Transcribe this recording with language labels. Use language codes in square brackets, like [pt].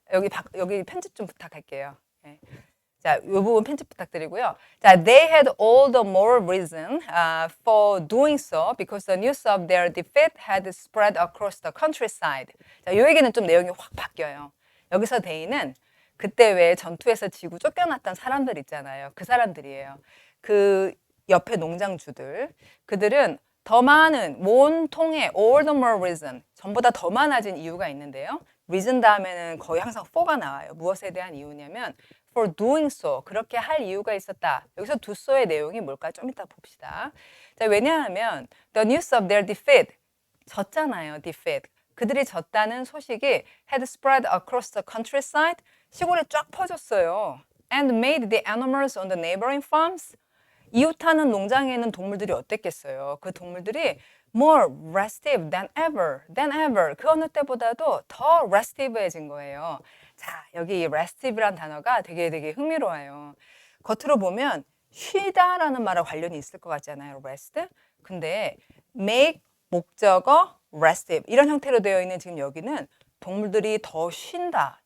[ko] 여기 편집 좀 부탁할게요. 네. 자, 이 부분 편집 부탁드리고요. 자, [en] they had all the more reason for doing so because the news of their defeat had spread across the countryside. [ko] 자, 이 얘기는 좀 내용이 확 바뀌어요. 여기서 they는 그때 왜 전투에서 지고 쫓겨났던 사람들 있잖아요. 그 사람들이에요. 그 옆에 농장주들. 그들은 더 많은, 온통의 [en] all the more reason, [ko] 전보다 더 많아진 이유가 있는데요. reason 다음에는 거의 항상 for가 나와요. 무엇에 대한 이유냐면 [en] for doing so, [ko] 그렇게 할 이유가 있었다. 여기서 do so의 내용이 뭘까? 좀 이따 봅시다. 자, 왜냐하면 [en] the news of their defeat, [ko] 졌잖아요. [en] defeat. [ko] 그들이 졌다는 소식이 [en] had spread across the countryside, [ko] 시골에 쫙 퍼졌어요. [en] And made the animals on the neighboring farms, [ko] 이웃하는 농장에 있는 동물들이 어땠겠어요? 그 동물들이 [en] more restive than ever. [ko] 그 어느 때보다도 더 restive해진 거예요. 자, 여기 restive란 단어가 되게 흥미로워요. 겉으로 보면 쉬다라는 말과 관련이 있을 것 같잖아요. [en] rest. [ko] 근데 make 목적어 restive 이런 형태로 되어 있는 지금 여기는 동물들이 더 쉰다.